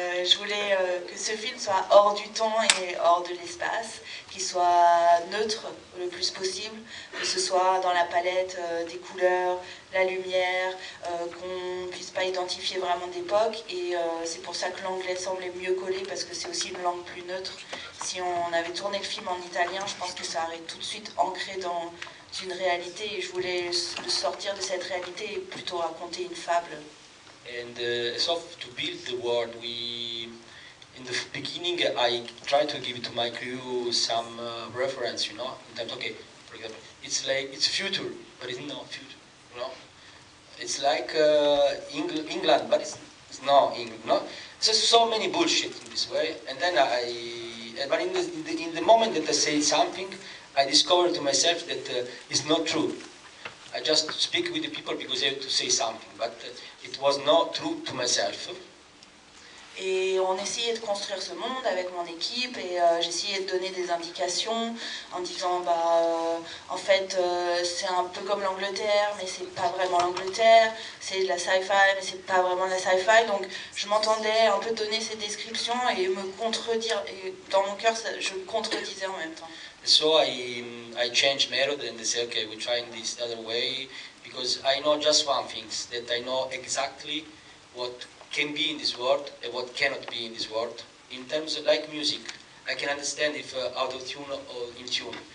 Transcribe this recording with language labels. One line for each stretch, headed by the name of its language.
French: Je voulais que ce film soit hors du temps et hors de l'espace, qu'il soit neutre le plus possible, que ce soit dans la palette des couleurs, la lumière, qu'on ne puisse pas identifier vraiment d'époque. Et c'est pour ça que l'anglais semblait mieux coller, parce que c'est aussi une langue plus neutre. Si on avait tourné le film en italien, je pense que ça aurait tout de suite ancré dans une réalité, et je voulais sortir de cette réalité et plutôt raconter une fable.
English: And so to build the world, in the beginning, I tried to give to my crew some reference, you know, in terms, okay, for example, it's like, it's future, but it's not future, you know. It's like England, but it's not England, no. There's so many bullshit in this way, and then but in the moment that I say something, I discovered to myself that it's not true. I just speak with the people because I have to say something, but it was not true to myself.
French: Et on essayait de construire ce monde avec mon équipe, et j'essayais de donner des indications en disant en fait c'est un peu comme l'Angleterre, mais c'est pas vraiment l'Angleterre, c'est de la sci-fi, mais c'est pas vraiment de la sci-fi. Donc je m'entendais un peu donner ces descriptions et me contredire, et dans mon cœur je contredisais en même temps.
English: So I changed method and I said, okay, we're trying this other way, because I know just one thing, that I know exactly what can be in this world and what cannot be in this world. In terms of like music, I can understand if out of tune or in tune.